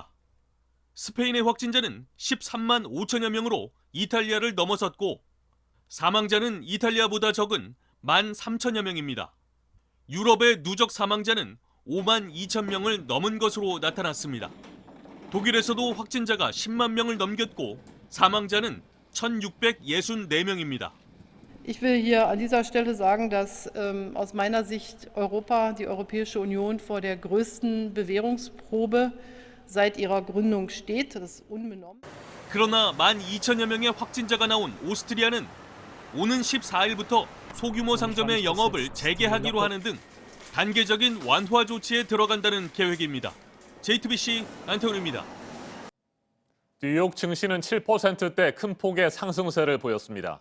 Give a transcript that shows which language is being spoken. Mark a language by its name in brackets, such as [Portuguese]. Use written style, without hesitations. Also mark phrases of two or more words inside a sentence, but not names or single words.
[Korean] 스페인의 확진자는 13만 5천여 명으로 이탈리아를 넘어섰고 사망자는 이탈리아보다 적은 1만 3천여 명입니다. 유럽의 누적 사망자는 5만 2천 명을 넘은 것으로 나타났습니다. 독일에서도 확진자가 10만 명을 넘겼고 사망자는 1,664명입니다. [German] Ich will hier an dieser Stelle sagen, dass aus meiner Sicht Europa, die Europäische Union vor der größten Bewährungsprobe seit ihrer Gründung steht. Das ist unbenommen. [Korean] 그러나 1만 2천여 명의 확진자가 나온 오스트리아는 오는 14일부터 소규모 상점의 영업을 재개하기로 하는 등 단계적인 완화 조치에 들어간다는 계획입니다. JTBC 안태훈입니다. 뉴욕 증시는 7%대 큰 폭의 상승세를 보였습니다.